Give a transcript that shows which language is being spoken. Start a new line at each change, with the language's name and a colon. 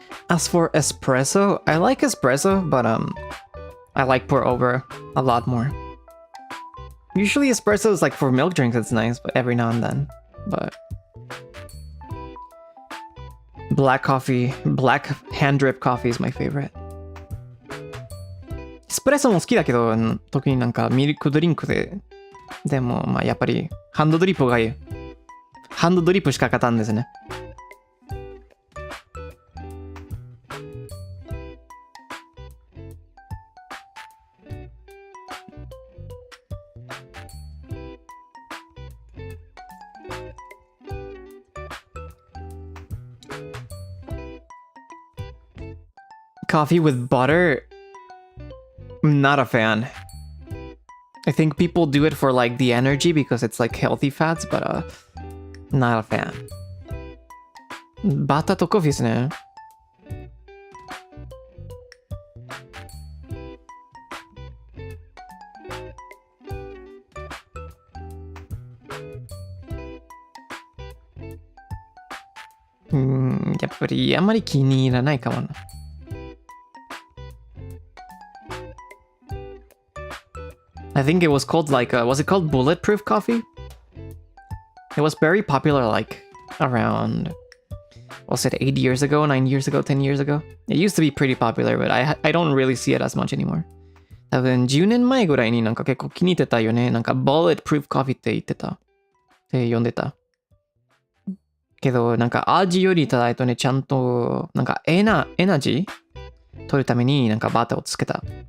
English: As for espresso, I like espresso, but I like pour over a lot more. Usually espresso is like for milk drinks, it's nice, but every now and then. But black coffee, black hand drip coffee is my favorite.
Japanese: エスプレッソも好きだけど、特になんかミルクドリンクでもまあやっぱりハンドドリップがいい。ハンドドリップしか勝たんですね。
English: Coffee with butter? I'm not a fan. I think people do it for like the energy because it's like healthy fats, but not a fan.
Japanese: バターとコーヒーですね。やっぱりあんまり気に入らないかもな。
English: I think it was called like, was it called bulletproof coffee? It was very popular like around, was it 8 years ago, 9 years ago, 10 years ago? It used to be pretty popular, but I don't really see it as much anymore.
Japanese: 多分10年前ぐらいになんか結構気に入ってたよね。なんか bulletproof coffee って言ってた。って呼んでた。けどなんか味よりいただいとね、ちゃんとなんかエナジー取るためになんかバターをつけた。